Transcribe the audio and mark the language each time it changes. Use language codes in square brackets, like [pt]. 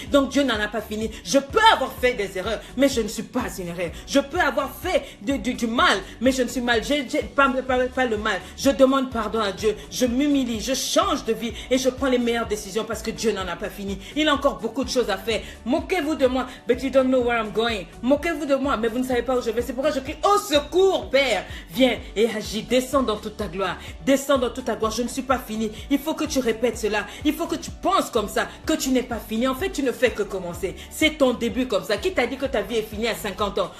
[fr] Donc Dieu n'en a pas fini. Je peux avoir fait des erreurs, mais je ne suis pas une erreur. Je peux avoir fait du mal, mais je ne suis mal. J'ai pas le mal. Je demande pardon à Dieu, je m'humilie, je change de vie et je prends les meilleures décisions parce que Dieu n'en a pas fini. Il a encore beaucoup de choses à faire. Moquez-vous de moi, [en] but you don't know where I'm going. [fr] Moquez-vous de moi, mais vous ne savez pas où je vais. C'est pourquoi je crie, au secours, Père, viens et agis, descends dans toute ta gloire, descends dans toute ta gloire. Je ne suis pas fini. Il faut que tu répètes cela, il faut que tu penses comme ça, que tu n'es pas fini. En fait, tu ne fais que commencer. C'est ton début comme ça. Qui t'a dit que ta vie est finie à 50 ans?